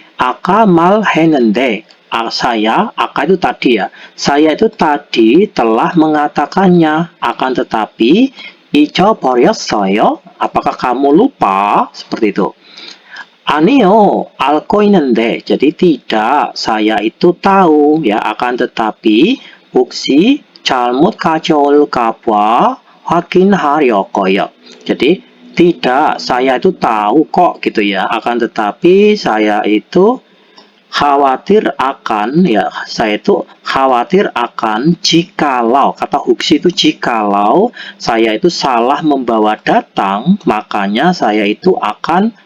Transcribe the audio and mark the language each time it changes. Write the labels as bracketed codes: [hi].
[ko] 아까 말했는데. [id] Aka itu tadi ya. Saya itu tadi telah mengatakannya. Akan tetapi [ko] 잊어버렸어요. [id] Apakah kamu lupa? Seperti itu. [ko] 아니요, 알고 있는데. [id] Jadi tidak, saya itu tahu ya. Akan tetapi [ko] 혹시 잘못 가져올까봐 확인하려고요. [id] Jadi tidak, saya itu tahu kok gitu ya. Akan tetapi saya itu khawatir akan ya, saya itu khawatir akan jikalau, kata huksi itu jikalau saya itu salah membawa datang, makanya saya itu akan